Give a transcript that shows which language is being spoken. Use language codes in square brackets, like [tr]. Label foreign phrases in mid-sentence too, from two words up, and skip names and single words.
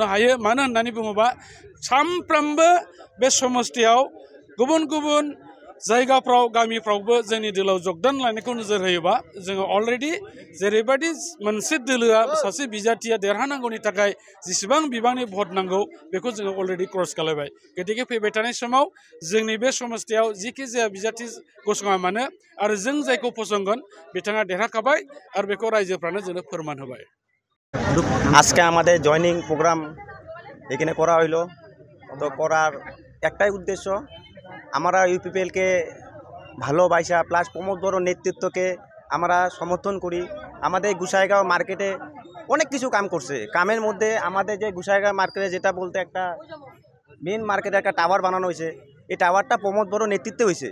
[brx] हायो मानो होननानै बुङोबा सानफ्रोमबो बे समस्तियाव गुबुन गुबुन जायगाफ्राव गामिफ्रावबो जोंनि दोलोआव जगदान लानायखौ नोजोर होयोबा जोङो अलरेडि जेरैबायदि मोनसे दोलोआ सासे बिजाथिया देरहानांगौनि थाखाय जेसेबां बिबांनि भट नांगौ बेखौ जोङो अलरेडि क्रस खालामबाय गतिके फैबाय थानाय समाव जोंनि बे समस्तियाव जिखि जाया बिजाथि गसङा मानो आरो जों जायखौ फसंगोन बिथाङा देरहाखाबाय आरो बेखौ रायजोफ्रानो जोंनो फोरमान होबाय। [bn] আজকে আমাদের জয়নিং প্রোগ্রাম এখানে করা হইলো তো করার একটাই উদ্দেশ্য আমরা ইউপিপিএলকে ভালোবাসা প্লাস প্রমোদ বড় নেতৃত্বকে আমরা সমর্থন করি। আমাদের গুসাইগাঁও মার্কেটে অনেক কিছু কাম করছে কামের মধ্যে আমাদের যে গুসাইগাঁও মার্কেটে যেটা বলতে একটা মেন মার্কেটে একটা টাওয়ার বানানো হয়েছে এই টাওয়ারটা প্রমোদ বড় নেতৃত্বে হয়েছে।